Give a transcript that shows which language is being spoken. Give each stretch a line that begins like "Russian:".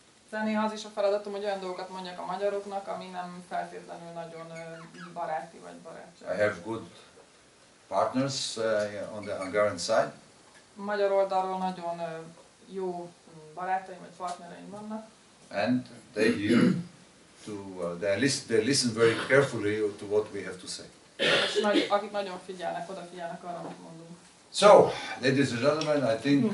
Hungarian: Néha az is a feladatom, hogy olyan dolgokat mondjak a magyaroknak, ami nem feltétlenül nagyon baráti vagy barátság.
English: I have good partners on the Hungarian side.
Hungarian: Magyar oldalról nagyon jó barátaim vagy partnereim vannak.
English: And they hear they listen very carefully to what we have to say.
Hungarian: És akik nagyon odafigyelnek arra, amit mondunk.
English: So, ladies and gentlemen, I think